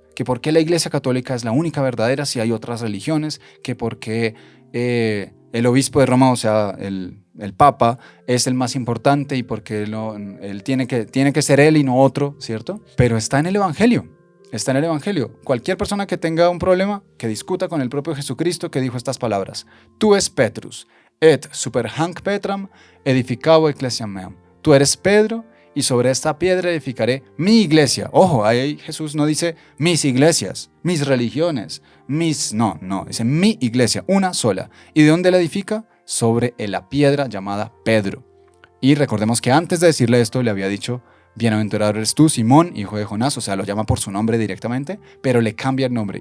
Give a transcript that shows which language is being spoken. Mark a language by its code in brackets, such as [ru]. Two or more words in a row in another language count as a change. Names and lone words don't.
[es] Que por qué la Iglesia Católica es la única verdadera si hay otras religiones, que por qué el obispo de Roma, o sea, el Papa, es el más importante y por qué él tiene que ser él y no otro, ¿cierto? Pero está en el Evangelio. Está en el Evangelio. Cualquier persona que tenga un problema, que discuta con el propio Jesucristo que dijo estas palabras. [la] Tu es Petrus, et super hanc Petram, edificabo ecclesiam meam. [es] Tú eres Pedro y sobre esta piedra edificaré mi iglesia. Ojo, ahí Jesús no dice mis iglesias, mis religiones, no, dice mi iglesia, una sola. ¿Y de dónde la edifica? Sobre la piedra llamada Pedro. Y recordemos que antes de decirle esto le había dicho: bienaventurado eres tú, Simón, hijo de Jonás, o sea, lo llama por su nombre directamente, pero le cambia el nombre.